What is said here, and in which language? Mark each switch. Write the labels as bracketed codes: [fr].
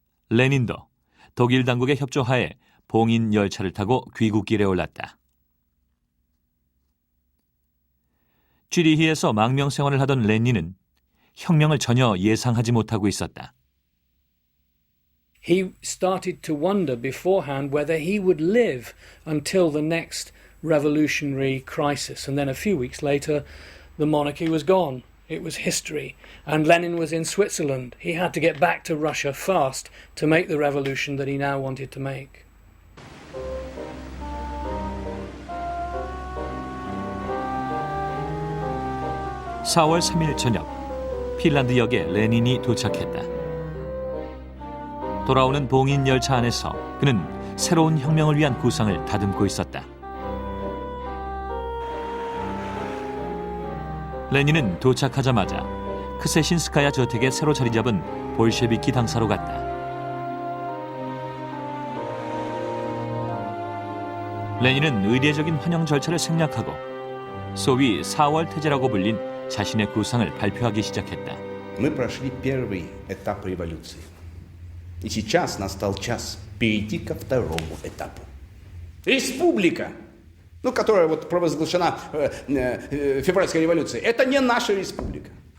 [ko] 레닌도 독일 당국의 협조하에 봉인 열차를 타고 귀국길에 올랐다. 쥐리히에서 망명 생활을 하던 레닌은 혁명을 전혀 예상하지 못하고 있었다. [en] He started to wonder beforehand whether he would live until the next revolutionary crisis. And then a few weeks later, the monarchy was gone. It was history. And Lenin was in Switzerland. He had to get back to Russia fast to make the revolution that he now wanted to make. [ko] (4월 3일) 저녁, 핀란드역에 레닌이 도착했다. 돌아오는 봉인 열차 안에서 그는 새로운 혁명을 위한 구상을 다듬고 있었다. 레닌은 도착하자마자 크세신스카야 저택에 새로 자리 잡은 볼셰비키 당사로 갔다. 레닌은 의례적인 환영 절차를 생략하고 소위 4월 태제라고 불린 자신의 구상을 발표하기 시작했다. [ru] Мы прошли первый этап революции. И сейчас настал час перейти ко второму этапу. Республика, которая провозглашена февральской революцией, это не наша республика.